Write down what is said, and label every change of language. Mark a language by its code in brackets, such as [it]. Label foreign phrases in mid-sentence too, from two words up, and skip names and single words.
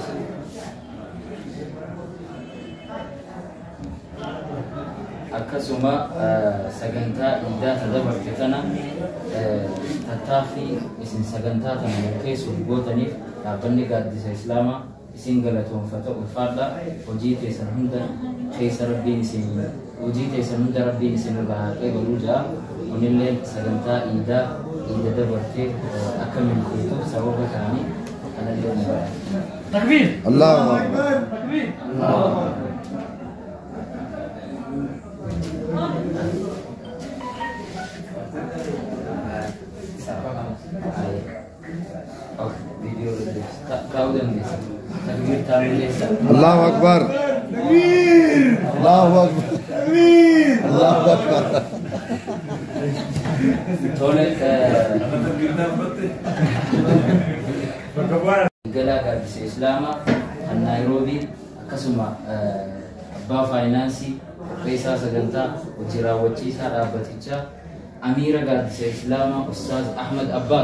[om] Akkasuma sagantaa iddaa tadabartitana tattaaffii isin sagantaa kana milkeessuuf gootaniif dhaabbanni gaaddisa Islaamaa isin galatoomfata ulfaadha. Hojii teessan hunda rabbiin isin irraa haqee baluu ja'a. Kunillee sagantaa iddaa dabartee akka milkeessuuf sababa ta'anii kanallee ni bara. [ar] تكبير الله أكبر تكبير الله الله أكبر تكبير الله أكبر تكبير الله أكبر [om] Gala Gaaddisa Islaamaa kan Naayiroobii akkasuma abbaa faayinaansii qopheessaa sagantaa hojii raawwachiisaa dhaabbatichaa Amiira Gaaddisa Islaamaa Ustaaz Ahmad Abbaas.